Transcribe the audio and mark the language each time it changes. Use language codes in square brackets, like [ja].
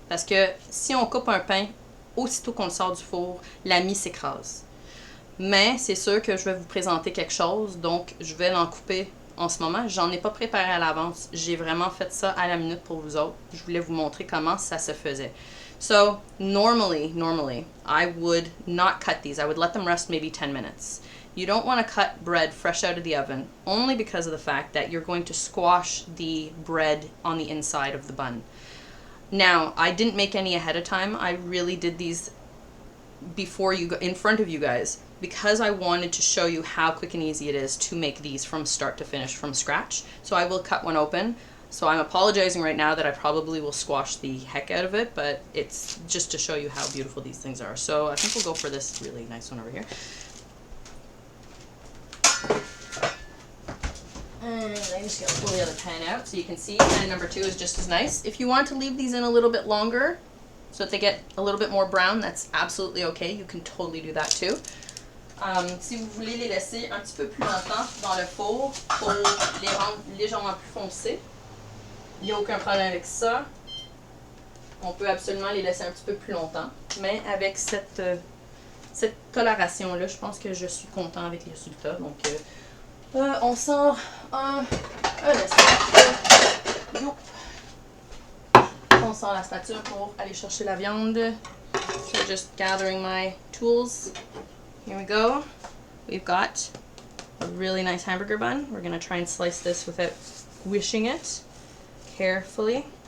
[fr] Parce que si on coupe un pain, aussitôt qu'on le sort du four, la mie s'écrase. Mais c'est sûr que je vais vous présenter quelque chose, donc je vais l'en couper en ce moment. J'en ai pas préparé à l'avance. J'ai vraiment fait ça à la minute pour vous autres. Je voulais vous montrer comment ça se faisait. [en] So, normally, I would not cut these. I would let them rest maybe 10 minutes. You don't want to cut bread fresh out of the oven, only because of the fact that you're going to squash the bread on the inside of the bun. Now, I didn't make any ahead of time. I really did these before in front of you guys, because I wanted to show you how quick and easy it is to make these from start to finish from scratch. So I will cut one open. So I'm apologizing right now that I probably will squash the heck out of it, but it's just to show you how beautiful these things are. So I think we'll go for this really nice one over here. And I'm just going to pull the other pan out so you can see pan number 2 is just as nice. If you want to leave these in a little bit longer so that they get a little bit more brown, that's absolutely okay. You can totally do that too. [fr] Si vous voulez les laisser un petit peu plus longtemps dans le four pour les rendre légèrement plus foncés, il n'y a aucun problème avec ça. On peut absolument les laisser un petit peu plus longtemps. Mais avec cette coloration-là, je pense que je suis content avec les résultats. Donc, on sort un spatule. On sort la spatule pour aller chercher la viande. [en] So just gathering my tools. Here we go. We've got a really nice hamburger bun. We're going to try and slice this without squishing it carefully.